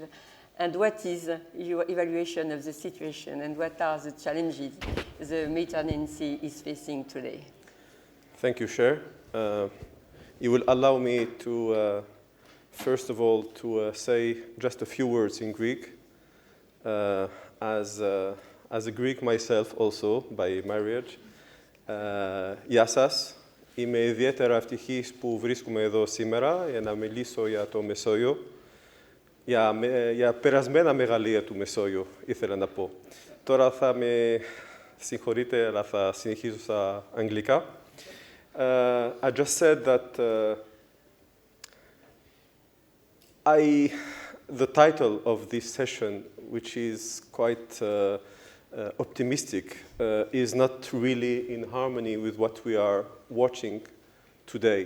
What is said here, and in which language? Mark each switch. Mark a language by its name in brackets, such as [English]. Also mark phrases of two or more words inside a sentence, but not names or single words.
[English] And what is your evaluation of the situation, and what are the challenges the Mediterranean Sea is facing today? Thank you, Chair. You will allow me to first of all, to say just a few words in Greek. As a Greek myself also, by marriage. [Greek] Γεια σας. Είμαι ιδιαίτερα ευτυχής που βρίσκομαι εδώ σήμερα για να μιλήσω για το Μεσόγειο. Για περασμένα μεγαλεία του Μεσόγειο, ήθελα να πω. Τώρα θα με συγχωρείτε, αλλά θα συνεχίσω στα αγγλικά. [English] I just said that the title of this session, which is quite optimistic, is not really in harmony with what we are watching today.